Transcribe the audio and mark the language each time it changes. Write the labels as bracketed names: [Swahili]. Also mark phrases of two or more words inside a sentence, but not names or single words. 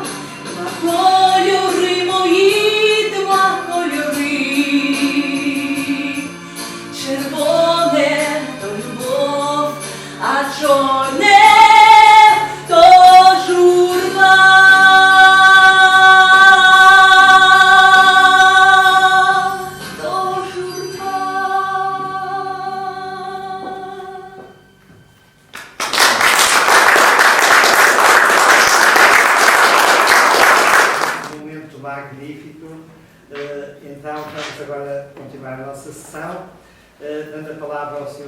[Ukrainian] Два кольори мої, два кольори, червоне то любов, а чорне то журба. То журба. [Portuguese] Um momento magnífico. Então, vamos agora continuar a nossa sessão, dando a palavra ao Sr.